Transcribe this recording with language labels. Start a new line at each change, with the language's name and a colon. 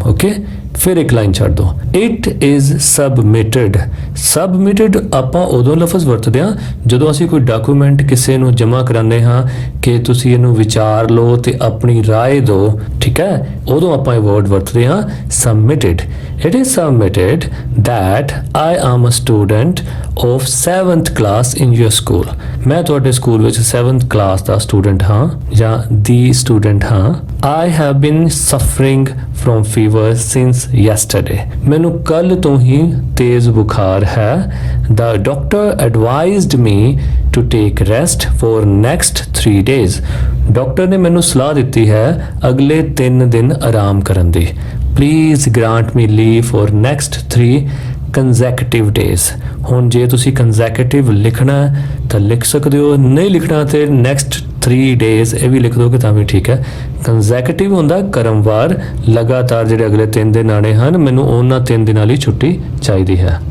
Punjabi: Okay, ਫਿਰ ਇੱਕ line ਛੱਡ ਦਿਓ,
English: it is submitted
Punjabi: ਆਪਾਂ ਉਦੋਂ ਲਫ਼ਜ਼ ਵਰਤਦੇ ਹਾਂ ਜਦੋਂ ਅਸੀਂ ਕੋਈ ਡਾਕੂਮੈਂਟ ਕਿਸੇ ਨੂੰ ਜਮ੍ਹਾਂ ਕਰਾਉਂਦੇ ਹਾਂ ਕਿ ਤੁਸੀਂ ਇਹਨੂੰ ਵਿਚਾਰ ਲਓ ਤੇ ਆਪਣੀ ਰਾਏ ਦਿਓ, ਠੀਕ ਹੈ, ਉਦੋਂ ਆਪਾਂ ਇਹ ਵਰਡ ਵਰਤਦੇ ਹਾਂ submitted.
English: It is submitted that I am a student of 7th class in your school.
Punjabi: ਮੈਂ ਤੁਹਾਡੇ ਸਕੂਲ ਵਿੱਚ 7th ਕਲਾਸ ਦਾ ਸਟੂਡੈਂਟ ਹਾਂ ਜਾਂ ਦੀ ਸਟੂਡੈਂਟ ਹਾਂ।
English: I have been suffering from fever since yesterday.
Punjabi: ਮੈਨੂੰ ਕੱਲ ਤੋਂ ਹੀ ਤੇਜ਼ ਬੁਖਾਰ ਹੈ।
English: The doctor advised me to take rest for next 3 days.
Punjabi: Doctor ਨੇ ਮੈਨੂੰ ਸਲਾਹ ਦਿੱਤੀ ਹੈ ਅਗਲੇ 3 ਦਿਨ ਆਰਾਮ ਕਰਨ ਦੀ।
English: Please grant me leave for next 3 consecutive days.
Punjabi: ਹੁਣ ਜੇ ਤੁਸੀਂ consecutive ਲਿਖਣਾ ਤਾਂ ਲਿਖ ਸਕਦੇ ਹੋ, ਨਹੀਂ ਲਿਖਣਾ ਤੇ
English: next 3 days
Punjabi: ਇਹ ਵੀ ਲਿਖ ਦੋਗੇ ਤਾਂ ਵੀ ਠੀਕ ਹੈ। consecutive ਹੁੰਦਾ ਕਰਮਵਾਰ, ਲਗਾਤਾਰ ਜਿਹੜੇ ਅਗਲੇ 3 ਦਿਨ ਆਣੇ ਹਨ, ਮੈਨੂੰ ਉਹਨਾਂ 3 ਦਿਨਾਂ ਲਈ ਛੁੱਟੀ ਚਾਹੀਦੀ ਹੈ।